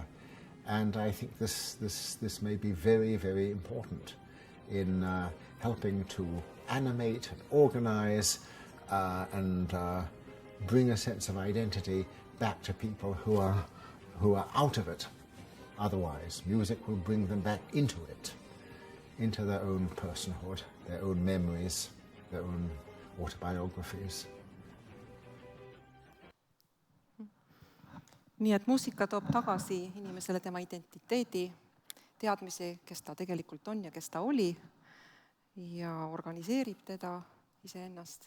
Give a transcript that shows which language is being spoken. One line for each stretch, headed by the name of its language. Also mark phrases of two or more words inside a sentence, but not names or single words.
English: And I think this may be very, very important in helping to animate and organize and bring a sense of identity back to people who are out of it. Otherwise, music will bring them back into it, into their own personhood, their own memories, their own autobiographies.
Estonian: Nii et muusika toob tagasi inimesele tema identiteedi, teadmisi, kes ta tegelikult on ja kes ta oli ja organiseerib teda iseennast.